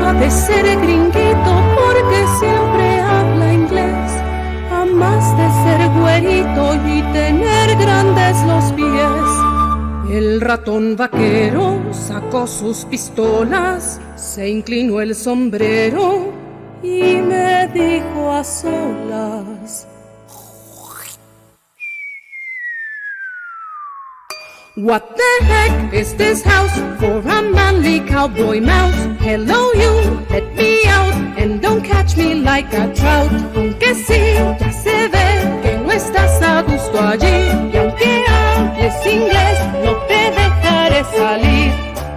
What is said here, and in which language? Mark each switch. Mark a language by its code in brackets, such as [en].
[es] Ser gringuito porque siempre habla inglés, a más de ser güerito y tener grandes los pies. El ratón vaquero sacó sus pistolas, se inclinó el sombrero y me dijo a solas: [en] What the heck is this house for a manly cowboy mouse? Hello you, let me out and don't catch me like a trout. [es] Aunque sí, ya se ve que no estás a gusto allí, y aunque hables inglés, no te dejaré salir.